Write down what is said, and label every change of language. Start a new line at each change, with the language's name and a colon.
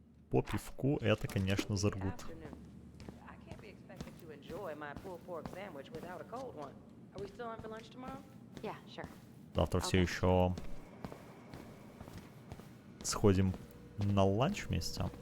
Russian: По пивку это, конечно, заргут.
English: Afternoon. I can't be expected to enjoy my pulled pork sandwich without a cold one. Are we still on for lunch tomorrow? Yeah, sure.
Russian: Завтра все еще сходим на ланч вместе.